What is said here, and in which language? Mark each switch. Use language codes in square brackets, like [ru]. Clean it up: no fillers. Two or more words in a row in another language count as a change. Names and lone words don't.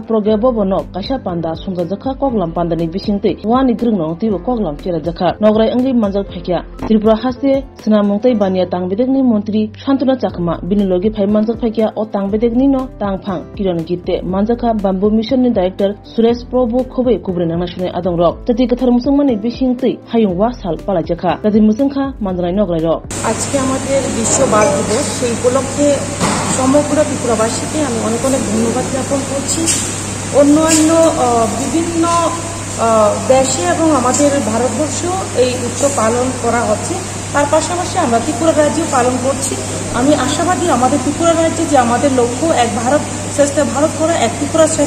[trp] proge bobono kasha panda sunga jaka koklam pandani bisingte wani grungno tibo koklam chera jaka nograi angi manjak phekya Tripura hase snamungtai bania tangbedekni mantri Shantanu Chakma binilogi phai manjak phekya o tangbedekni no tangphang kiron gitte manjaka [en] bamboo mission [trp] ni director Suresh Prabhu khobe kubrena nasune adongrok tati kathar musungmani bisingte hayung wa sal palajaka tati musungkha manjrai nograi ro [bn] আজকে আমাদের বিশ্ব বাঘ দিবস সেই উপলক্ষে সমগ্র ত্রিপুরাবাসীকে আমি অনেক অনেক ধন্যবাদ জ্ঞাপন করছি অন্যান্য বিভিন্ন দেশে এবং আমাদের ভারতবর্ষ এই উৎসব পালন করা হচ্ছে তার পাশাপাশি আমরা ত্রিপুরা রাজ্যেও পালন করছি আমি আশাবাদী আমাদের ত্রিপুরা রাজ্যে যে আমাদের লক্ষ্য এক ভারত শ্রেষ্ঠ ভারত করা এক ত্রিপুরা শ্রেষ্ঠ